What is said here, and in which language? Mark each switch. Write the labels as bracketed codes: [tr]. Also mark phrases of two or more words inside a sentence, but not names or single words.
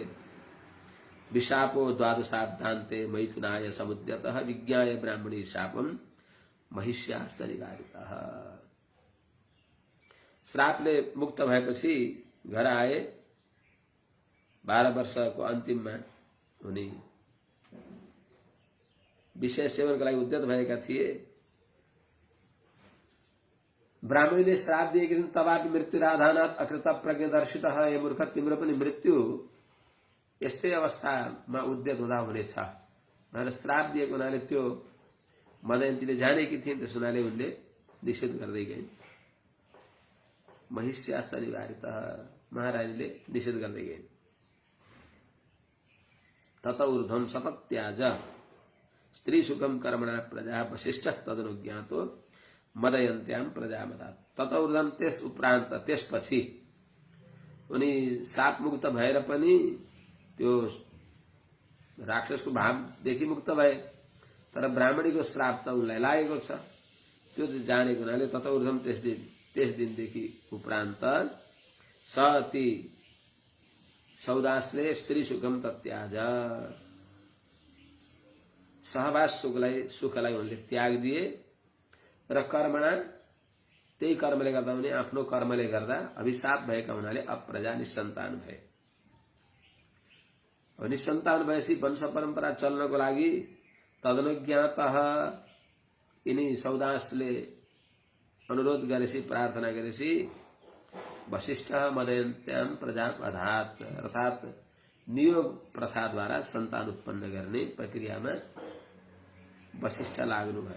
[sa] विशापो द्वादशाब्दान्ते मैथुनाय समुद्यतः विज्ञाय ब्राह्मणी शापम महिष्या सनिवारितः। [ne] श्रापले मुक्त भएपछि घर आए। 12 वर्षको अन्तिममा उनी विषय सेवनका लागि उद्यत भएका थिए। ब्राह्मणीले श्राप दिएकी थिइन्, [sa] तवापि मृत्युराधानात् अकृत प्रज्ञदर्शितः, [ne] हे मूर्ख तिम्रो पनि मृत्यु यस्तै अवस्थामा उद्यत हुँदा हुनेछ भनेर श्राप दिएको हुनाले त्यो मदयन्तीले जानेकी थिइन्। त्यस हुनाले उनले निषेध गर्दै गइन्। [sa] महिष्या सनिवारितः, [ne] महारानीले निषेध गर्दै गइन्। [sa] तत ऊर्ध्वं सतत्याज स्त्री सुखम कर्मणा प्रजा वशिष्ठ तदनुज्ञातो मदयन्त्याम प्रजामदात्। तत ऊर्ध्वं [ne] त्यस उपरान्त त्यसपछि उनी शाप मुक्त भएर पनि त्यो राक्षसको भावदेखि मुक्त भए, तर ब्राह्मणीको श्राप त उनलाई लागेको छ। त्यो जानेको हुनाले [sa] तत ऊर्ध्वं [ne] त्यस दिनदेखि उपरान्त सती सौदासले [sa] स्त्री सुखम तत्याज, [ne] सहवास सुखलाई उनले त्याग दिए र कर्मणा त्यही कर्मले गर्दा उनी आफ्नो कर्मले गर्दा अभिशाप भएका हुनाले अप्रजा निसन्तान भए। निसन्तान भएपछि वंश परम्परा चल्नको लागि तदनुज्ञातः यिनी सौदासले अनुरोध गरेपछि, प्रार्थना गरेपछि वशिष्ठ [sa] मदयन्त्याम प्रजा अधात [ne] अर्थात् नियोग प्रथाद्वारा सन्तान उत्पन्न गर्ने प्रक्रियामा वशिष्ठ लाग्नुभयो।